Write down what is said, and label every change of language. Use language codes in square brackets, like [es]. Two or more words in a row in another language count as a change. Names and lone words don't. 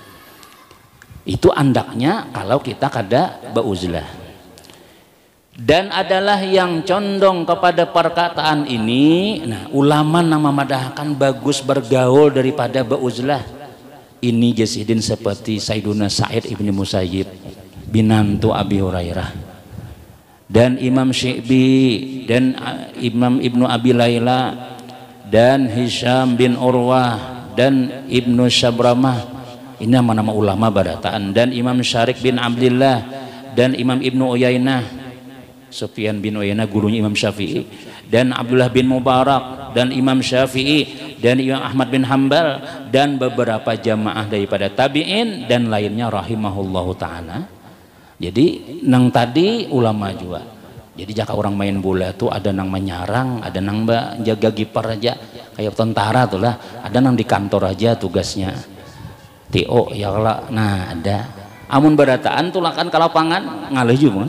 [bjn] Itu andaknya kalau kita kada bauzlah. [id] Dan adalah yang condong kepada perkataan ini, nah ulama yang memadahkan bagus bergaul daripada bauzlah. Ini jasidin seperti Sayyiduna Sa'id ibn Musayyib binantu Abi Hurairah, dan Imam Syi'bi, dan Imam Ibnu Abi Layla, dan Hisham bin Urwah, dan Ibnu Syabramah. Ini nama-nama ulama barataan. Dan Imam Syarik bin Abdillah, dan Imam Ibnu Uyainah, Sufyan bin Uyainah gurunya Imam Syafi'i, dan Abdullah bin Mubarak, dan Imam Syafi'i, dan Imam Ahmad bin Hambal, dan beberapa jamaah daripada tabi'in dan lainnya [ar] rahimahullahu ta'ala. [bjn] Jadi nang tadi ulama juga. Jadi jika orang main bola tuh ada nang menyarang, ada nang jaga kiper aja kayak tentara tuh lah, ada nang di kantor aja tugasnya TO ya lah. Nah ada amun berataan tuh lah kan kalau pangan ngalih juga.